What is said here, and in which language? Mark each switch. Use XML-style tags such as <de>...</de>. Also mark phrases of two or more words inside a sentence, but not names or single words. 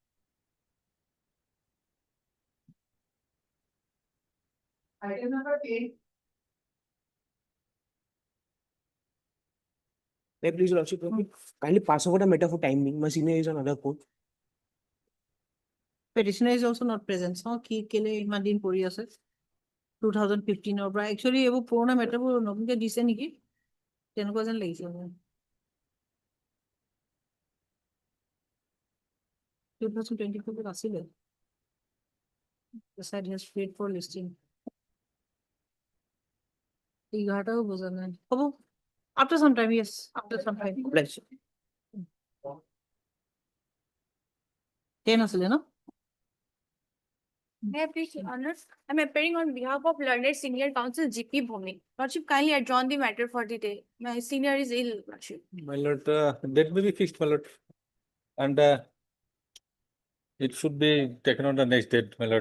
<en>Item number 8. Please, Your Lordship, kindly pass over the matter for time being. My senior is on another court. Petitioner is also not present. So,</en> <as>কি কেলে ইমান দিন পৰি আছে 2015 ৰ পৰা actually এইবোৰ পুৰণা মেটাৰবোৰ নতুনকে দিছে নেকি তেনেকুৱা যেন লাগিছে মোৰ 2024 আছিলে</as> <en>the side has paid for listing</en> <as>11টাও বুজা নাই হ'ব</as> <en>after some time yes after some time Bless.</en> <as>10 আছিলে ন</as> <en>May I please, Your Honor? I'm appearing on behalf of learned senior counsel GP Bhumi. Lordship, kindly adjourn the matter for the day. My senior is ill, Lordship. My lord, that may be fixed, my lord. And it should be taken on the next date, my lord.</en>